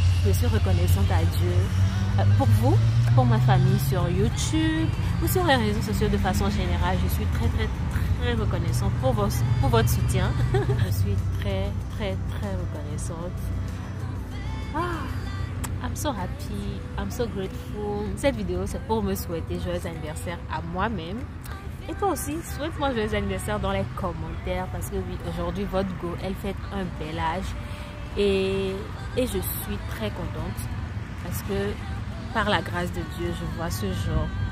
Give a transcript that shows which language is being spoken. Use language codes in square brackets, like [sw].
[fr] Je suis reconnaissante à Dieu. Pour vous, pour ma famille sur YouTube ou sur les réseaux sociaux de façon générale, je suis très reconnaissante pour votre soutien. Je suis très reconnaissante. [en] I'm so happy, I'm so grateful. [fr] Cette vidéo c'est pour me souhaiter joyeux anniversaire à moi-même. Et toi aussi, souhaite-moi joyeux anniversaire dans les commentaires parce que oui, aujourd'hui votre go, elle fête un bel âge. Et je suis très contente parce que par la grâce de Dieu, je vois ce jour.